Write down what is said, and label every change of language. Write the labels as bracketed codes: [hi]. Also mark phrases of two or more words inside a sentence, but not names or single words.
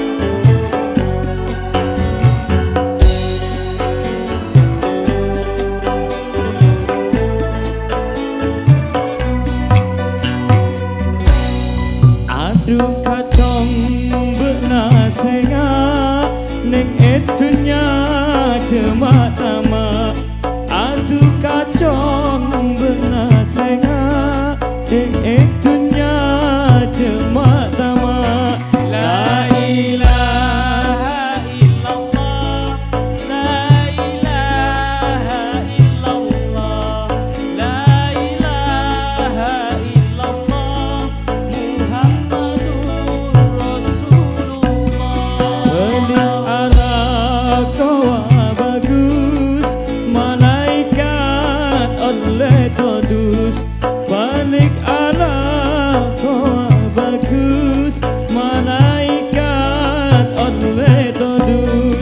[mad] Aduh kacong benasenga neng etunya cema tama. Aduh kacong benasenga neng etunya cema tama. [ar] لا إله إلا الله، لا إله إلا الله، لا إله إلا الله, محمد رسول الله. [mad] Balik ala kawa bagus, malaikat oleh todus. Balik ala kawa bagus, malaikat oleh todus.